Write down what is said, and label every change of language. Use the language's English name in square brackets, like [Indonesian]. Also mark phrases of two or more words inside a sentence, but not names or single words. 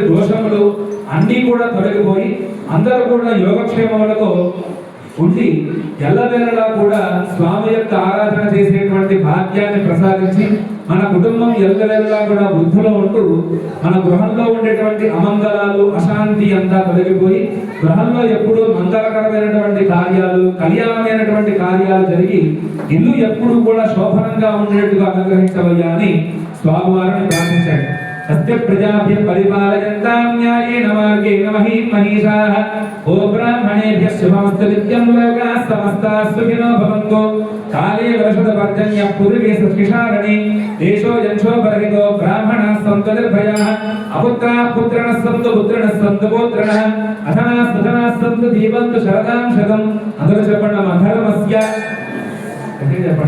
[Telugu] దోషములు అన్నీ కూడా తొలగిపోయి అందరూ కూడా యోగక్షేమములతో ఉండి ఎల్లవేళలా కూడా స్వామి యొక్క ఆరాధన చేసేటువంటి భాగ్యాన్ని ప్రసాదించి మన కుటుంబం ఎల్లవేళలా కూడా వృద్ధిలో ఉంటూ మన గృహంలో ఉండేటువంటి అమంగళాలు అశాంతి అంతా తొలగిపోయి గృహంలో ఎప్పుడూ మంగళకరమైనటువంటి కార్యాలు కళ్యాణమైనటువంటి కార్యాలు జరిగి ఇల్లు ఎప్పుడూ కూడా శోభనంగా ఉండేట్టుగా అనుగ్రహించవయ్యా అని స్వామివారిని ప్రార్థించండి. [Sanskrit] అస్య ప్రజాభ్య పరిపాలయంతాం న్యాయేన మార్గేణ మహీమహీషాః. ఓ బ్రాహ్మణేభ్యః శుభమస్తు నిత్యం లోకాః సమస్తాః సుఖినో భవంతు. కాలే వర్షతు పర్జన్యః పృథివీ సస్కిషారణి. దేశో జంశో బర్హితో బ్రాహ్మణాః సంతు నిర్భయాః. అపుత్రాః పుత్రిణః సంతు పుత్రిణః సంతు పౌత్రిణః. అధనాః సుధనాః సంతు జీవంతు శరదాం శతం. [Telugu] అందరూ చెప్పండి. అధర్మస్య చెప్పండి.